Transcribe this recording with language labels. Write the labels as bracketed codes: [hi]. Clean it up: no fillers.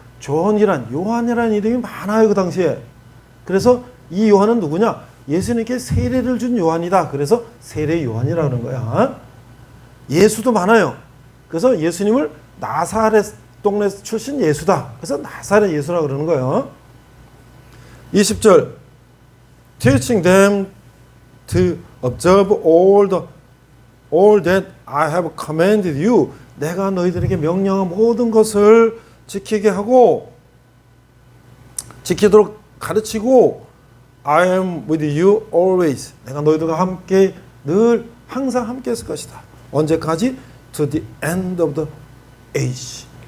[ko] 요한이란 이름이 많아요, 그 당시에. 그래서 이 요한은 누구냐? 예수님께 세례를 준 요한이다. 그래서 세례 요한이라고 하는 거야. 예수도 많아요. 그래서 예수님을 나사렛 동네 출신 예수다. 그래서 나사렛 예수라고 그러는 거예요. [en] 20절 Teaching them to observe all that I have commanded you. [ko] 내가 너희들에게 명령한 모든 것을 지키게 하고, 지키도록 가르치고, [en] I am with you always. [ko] 내가 너희들과 함께 늘 항상 함께 있을 것이다. 언제까지? [en] To the end of the age.